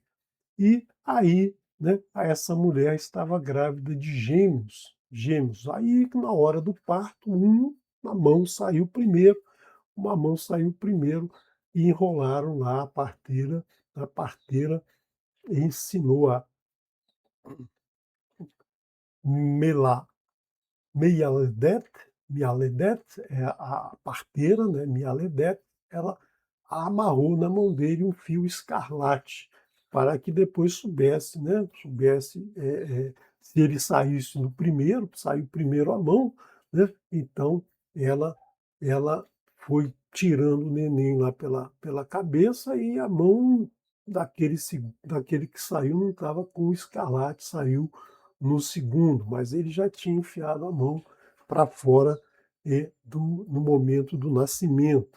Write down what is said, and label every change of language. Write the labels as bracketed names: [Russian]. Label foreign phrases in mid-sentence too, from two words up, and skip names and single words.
[Portuguese] E aí, né, essa mulher estava grávida de gêmeos, gêmeos. Aí, na hora do parto, uma mão saiu primeiro, uma mão saiu primeiro e enrolaram lá a parteira ensinou a melá. Mialedet, Mialedet é a parteira, né, Mialedet, ela amarrou na mão dele um fio escarlate, para que depois soubesse, né, se ele saísse no primeiro, saiu primeiro a mão, né, então ela ela foi tirando o neném lá pela cabeça e a mão daquele que saiu não estava com o escarlate, saiu no segundo, mas ele já tinha enfiado a mão para fora no momento do nascimento.